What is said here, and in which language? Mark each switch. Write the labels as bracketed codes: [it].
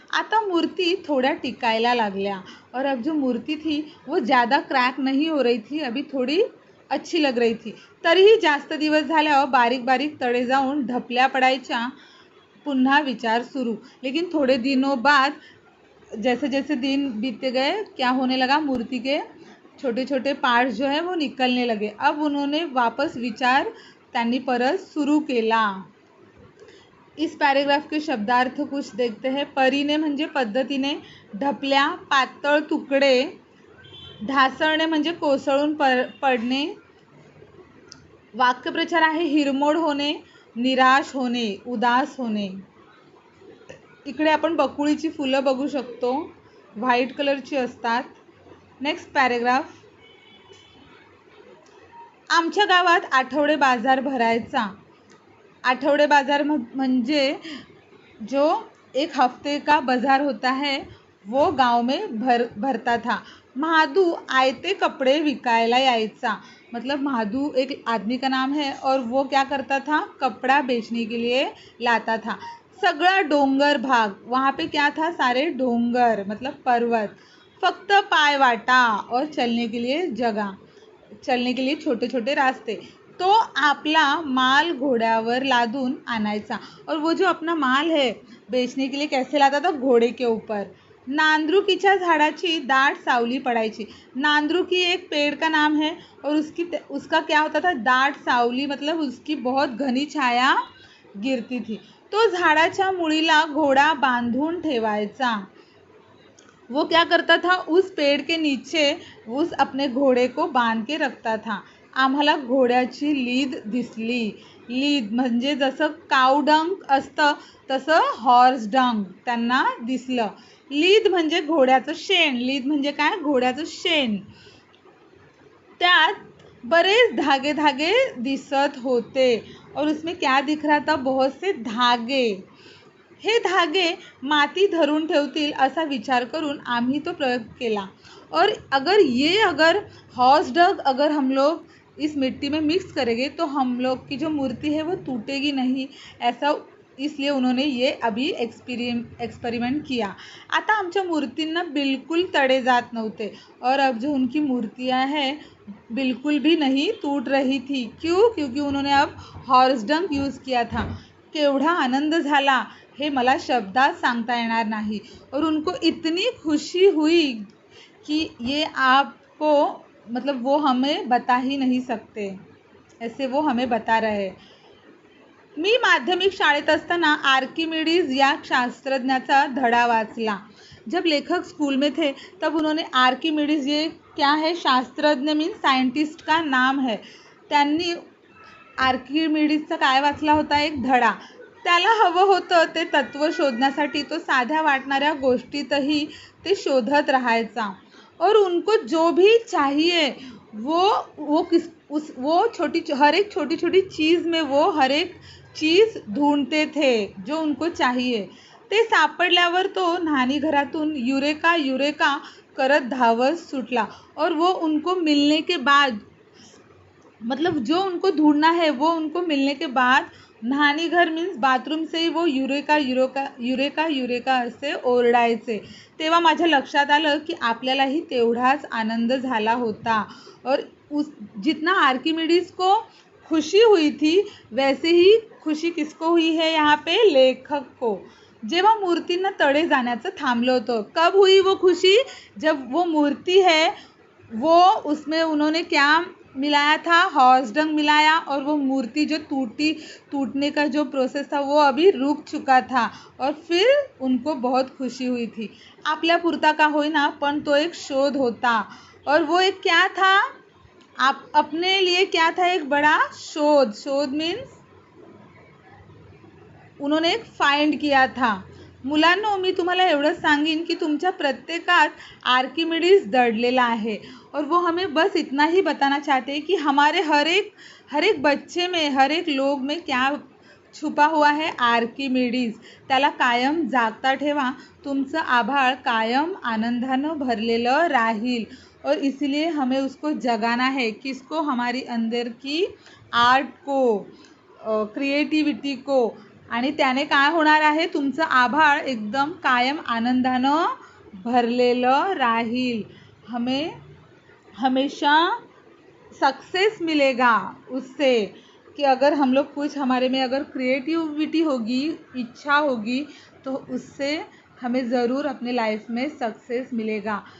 [mr] आता मूर्ति थोड़ा टिकायला लागल्या. [hi] और अब जो मूर्ति थी वो ज़्यादा क्रैक नहीं हो रही थी, अभी थोड़ी अच्छी लग रही थी. [mr] तरीही जास्त दिवस झाल्यावर बारीक बारीक तडे जाऊन ढपल्या पडायच्या. पुन्हा विचार सुरू. [hi] लेकिन थोड़े दिनों बाद जैसे जैसे दिन बीतते गए, क्या होने लगा, मूर्ति के छोटे छोटे पार्ट्स जो है वो निकलने लगे. अब उन्होंने वापस विचार [mr] त्यांनी परत सुरू केला. [hi] इस पॅरेग्राफ के शब्दार्थ कुछ देखते हैं. [mr] परीने म्हणजे पद्धतीने, ढपल्या पातळ तुकडे, ढासळणे म्हणजे कोसळून पडणे. वाक्यप्रचार आहे, हिरमोड होणे, निराश होणे, उदास होणे. इकडे आपण बकुळीची फुलं बघू शकतो, व्हाईट कलरची असतात. [en] Next paragraph. [mr] आमच्या गावात आठवडे बाजार भरायचा. आठवडे बाजार म्हणजे [hi] जो एक हफ्ते का बाजार होता है वो गांव में भरता था. [mr] महादू आयते कपड़े विकायला यायचा. [hi] मतलब महादू एक आदमी का नाम है और वो क्या करता था, कपड़ा बेचने के लिए लाता था. [mr] सगळा डोंगर भाग, [hi] वहाँ पे क्या था, सारे डोंगर मतलब पर्वत. [mr] फक्त पायवाटा [hi] और चलने के लिए छोटे छोटे रास्ते. [mr] तो आपला माल घोड्यावर लादून आणायचा. [hi] और वो जो अपना माल है बेचने के लिए कैसे लाता था, घोड़े के ऊपर. [mr] नांद्रुकीच्या झाडाची दाट सावली पडायची. [hi] नांद्रुकी एक पेड़ का नाम है और उसका क्या होता था, [mr] दाट सावली, [hi] मतलब उसकी बहुत घनी छाया गिरती थी. [mr] तो झाडाच्या मुळीला घोडा बांधून ठेवायचा. [hi] वो क्या करता था, उस पेड़ के नीचे उस अपने घोड़े को बांध के रखता था. [mr] आम्हाला घोड्याची लीद दिसली. लीद म्हणजे जसं कावडंग असतं तसं हॉर्स डंग त्यांना दिसलं. लीद म्हणजे घोड्याचं शेण. लीद म्हणजे काय, घोड्याचं शेण. त्यात बरेच धागे धागे दिसत होते. [hi] और उसमें क्या दिख रहा था, बहुत से धागे. [mr] हे धागे माती धरून ठेवतील असा विचार करून आम्ही तो प्रयोग केला. [hi] और अगर हॉर्स डग अगर हम लोग इस मिट्टी में मिक्स करेंगे तो हम लोग की जो मूर्ति है वो टूटेगी नहीं, ऐसा इसलिए उन्होंने ये अभी एक्सपेरिमेंट किया. [mr] आता आमच्या मूर्तींना बिल्कुल तडे जात नव्हते. [hi] और अब जो उनकी मूर्तियाँ हैं बिल्कुल भी नहीं टूट रही थी. क्यों, क्योंकि उन्होंने अब हॉर्स डंग यूज़ किया था. [mr] केवढा आनंद झाला हे मला शब्दात सांगता येणार नाही. [hi] और उनको इतनी खुशी हुई कि ये आपको मतलब वो हमें बता ही नहीं सकते, ऐसे वो हमें बता रहे. [mr] मी माध्यमिक शाळेत असताना आर्किमिडीज या शास्त्रज्ञाचा धडा वाचला. [hi] जब लेखक स्कूल में थे तब उन्होंने आर्किमिडीज, ये क्या है, शास्त्रज्ञ मीन्स साइंटिस्ट का नाम है. [mr] त्यांनी आर्किमिडीजचा काय वाचला होता, एक धडा. त्याला हवं होतं ते तत्व शोधण्यासाठी तो साध्या वाटणाऱ्या गोष्टीतही ते शोधत राहायचा. [hi] और उनको जो भी चाहिए वो हर एक छोटी छोटी चीज़ में वो हर एक चीज़ ढूंढते थे जो उनको चाहिए. [mr] ते सापडल्यावर तो न्हाणी घरातून युरेका युरेका करत धावत सुटला. [hi] और वो उनको मिलने के बाद, मतलब जो उनको ढूंढना है वो उनको मिलने के बाद न्हाणी घर मीन्स बाथरूम से ही वो युरेका युरेका युरेका युरेका [mr] असे ओरडायचे. तेव्हा माझ्या लक्षात आलं की आपल्यालाही तेवढाच आनंद झाला होता. [hi] और जितना आर्किमिडीज को खुशी हुई थी वैसे ही खुशी किसको हुई है यहाँ पे, लेखक को. [mr] जेव्हा मूर्तींना तडे जाण्याचं थांबलं होतं. [hi] कब हुई वो खुशी, जब वो मूर्ति है वो उसमें उन्होंने क्या मिलाया था, हॉर्स डंग मिलाया. और वो मूर्ति जो टूटने का जो प्रोसेस था वो अभी रुक चुका था. और फिर उनको बहुत खुशी हुई थी. [mr] आपल्या पुरता का होईना पण तो एक शोध होता. [hi] और वो एक क्या था, आप अपने लिए क्या था, एक बड़ा शोध मीन्स उन्होंने एक फाइंड किया था. [mr] मुलांनो, मी तुम्हाला एवढंच सांगीन की तुमच्या प्रत्येकात आर्किमिडीज दडलेला आहे. [hi] और वो हमें बस इतना ही बताना चाहते हैं कि हमारे हर एक बच्चे में, हर एक लोग में क्या छुपा हुआ है, आर्किमिडीज. [mr] त्याला कायम जागता ठेवा. तुमचं आभाळ कायम आनंदानं भरलेलं राहील. [hi] और इसलिए हमें उसको जगाना है. किसको, हमारी अंदर की आर्ट को, क्रिएटिविटी को. [mr] आणि त्याने काय होणार आहे, तुमचं आभाळ एकदम कायम आनंदानं भरलेलं राहील. [hi] हमें हमेशा सक्सेस मिलेगा उससे, कि अगर हम लोग कुछ, हमारे में अगर क्रिएटिविटी होगी, इच्छा होगी, तो उससे हमें ज़रूर अपने लाइफ में सक्सेस मिलेगा.